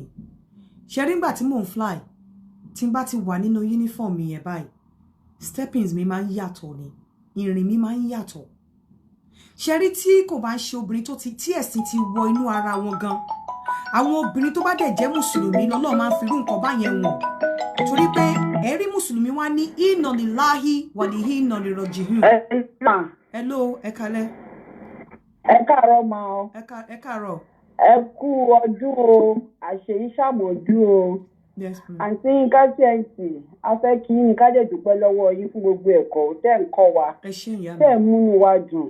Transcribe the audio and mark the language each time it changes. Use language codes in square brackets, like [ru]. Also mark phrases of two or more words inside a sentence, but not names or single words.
[yo] Ṣé rí nígbà tí mò ń fly tí n bá ti wà nínú uniform mi yẹn báyìí steppings mi máa ń yàtọ̀ ni ìrìn mi máa ń yàtọ̀. Ṣé rí tí kò bá ń ṣe obìnrin tó ti tí ẹ̀sìn ti wọ inú ara wọn gan àwọn obìnrin tó bá dẹ̀ jẹ́ mùsùlùmí lọ́lọ́ máa ń fi irú nǹkan báyẹn wọ̀n torí pé ẹ̀rí mùsùlùmí wá ní [ar] إنا لله وإنا إليه راجعون. [yo] Hello ẹ kálẹ́. Ẹ káàárọ̀ ma o. Ẹ káàárọ̀. Ẹ kú ọdún o àṣeyí ṣàmọ̀dún o. Àǹtí Yínká TNT a fẹ́ kí yín ká dẹ̀ dúpẹ́ lọ́wọ́ yín fún gbogbo ẹ̀kọ́ tẹ́ ń kọ́ wa tẹ́ ń múnú wa dùn.